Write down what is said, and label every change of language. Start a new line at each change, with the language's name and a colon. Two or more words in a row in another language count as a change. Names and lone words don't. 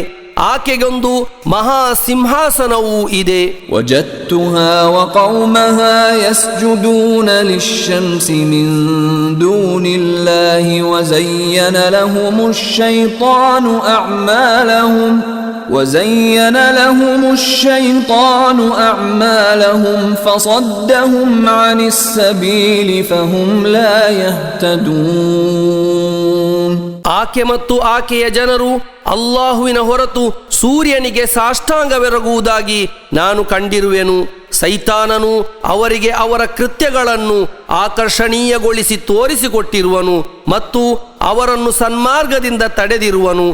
Kannada: ಆಕೆಗೊಂದು ಮಹಾ ಸಿಂಹಾಸನವೂ ಇದೆ.
Arabic: وجدتها وقومها يسجدون للشمس من دون الله وزين لهم الشيطان أعمالهم وزين لهم الشيطان أعمالهم فصدهم عن السبيل فهم لا يهتدون.
Kannada: ಆಕೆ ಮತ್ತು ಆಕೆಯ ಜನರು ಅಲ್ಲಾಹುವಿನ ಹೊರತು ಸೂರ್ಯನಿಗೆ ಸಾಷ್ಟಾಂಗವೆರಗುವುದಾಗಿ ನಾನು ಕಂಡಿರುವೆನು. ಸೈತಾನನು ಅವರಿಗೆ ಅವರ ಕೃತ್ಯಗಳನ್ನು ಆಕರ್ಷಣೀಯಗೊಳಿಸಿ ತೋರಿಸಿಕೊಟ್ಟಿರುವನು ಮತ್ತು ಅವರನ್ನು ಸನ್ಮಾರ್ಗದಿಂದ ತಡೆದಿರುವನು.